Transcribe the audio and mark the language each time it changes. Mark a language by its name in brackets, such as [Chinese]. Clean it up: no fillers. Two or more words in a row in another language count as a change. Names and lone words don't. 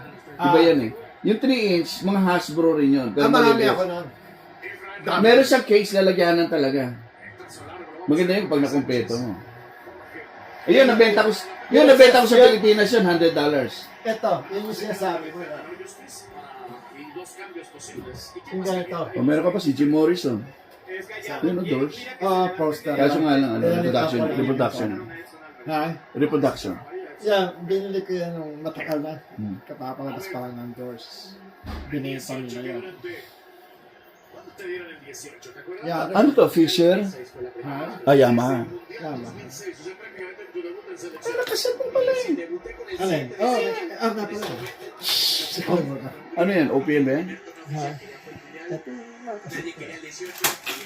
[Filipino] Iba yan eh. Yung 3-inch, mga Hasbro rin yun. Pero Marami maliliit. ako nun. Meron siyang case, lalagyanan talaga. Maganda yun pag nakumpleto mo. Ayun, nabenta ko sa Pilipinas yun, $100. Ito, yun yung sinasabi ko. [Spanish] Y dos cambios posibles. [Filipino] Yung ganito. O meron ka pa si Jim Morrison. Yun, doors. Poster. Kaso nga lang, reproduction. Yeah, binili ko yan nung matagal na. Kapapalabas pa lang ng doors. Binenta nila yun. [Spanish] ¿Cuándo te dieron el 18? ¿Te acuerdas? [Filipino] Yeah, Ano to, Fisher? ha? Yamaha. Tama. 2006, [Spanish] o sea, prácticamente tu debut en selección. [Filipino] Nakaset mo pala eh. [Spanish] Debuté con el [Filipino] Alin? Nga pala. Sikol mo ka. Ano yan, OPM ba yan? Ha? Ito. [Spanish] Nadie quería el 18.